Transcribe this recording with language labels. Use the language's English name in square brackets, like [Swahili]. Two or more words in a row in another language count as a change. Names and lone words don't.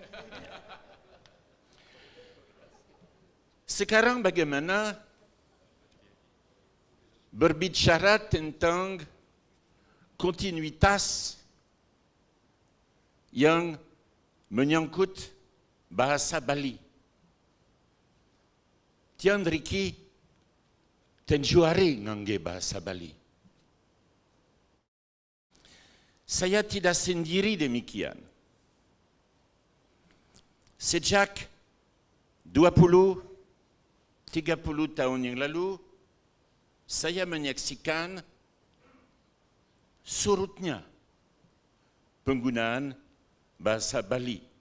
[Indonesian] Sekarang bagaimana berbicara tentang kontinuitas yang menyangkut bahasa Bali. [Balinese] Tian Riki tenjuari ngangge bahasa Bali. [Indonesian] Saya tidak sendiri demikian. Sejak 20-30 tahun yang lalu, saya menyaksikan surutnya penggunaan bahasa Bali.